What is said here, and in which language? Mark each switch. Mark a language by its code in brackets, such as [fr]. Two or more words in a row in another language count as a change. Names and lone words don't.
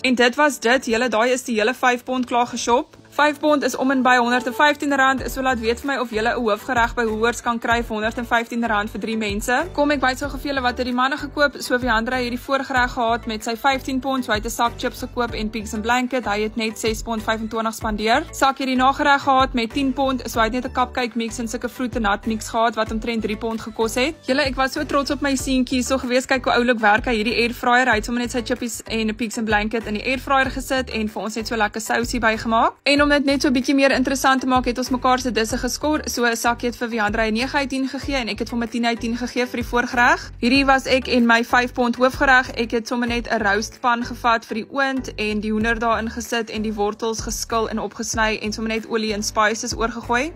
[af] En dit was dit, julle daai is die hele 5 pond klaar geshop. 5 pond is om en by R115, so laat weet vir my of julle 'n hoofgereg by Woolworths kan kry vir R115 vir 3 mense. Kom ek wys so gou vir julle wat het die manne gekoop. So Viandra het die voorgereg gehad met sy 15 pond, so hy het 'n sak chips gekoop en [en] pigs and blanket, [af] hy het net R6.25 spandeer. Sakkie het die nagereg gehad met 10 pond, so hy het net 'n [en] cupcake mix [af] en sulke vroete [en] nut mix [af] gehad wat omtrent 3 pond gekos het. Julle, ek was so trots op my seentjie, so gewees kyk hoe oulik werk hy hierdie airfryer. Hy het sommer net sy chippies en 'n [en] pigs and blanket [af] in die airfryer gesit en vir ons net so lekker sousie bygemaak. En om dit net so bietjie meer interessant te maak, het ons mekaar se disse geskor. So Sakkie het vir Viandra 'n 9/10 gegee en ek het vir hom 'n 10/10 gegee vir die voorgereg. Hierdie was ek en my 5 pond hoofgereg. Ek het sommer net 'n roastpan gevat vir die oond en die hoender daarin gesit en die wortels geskil en opgesny en sommer net olie en spices oorgegooi.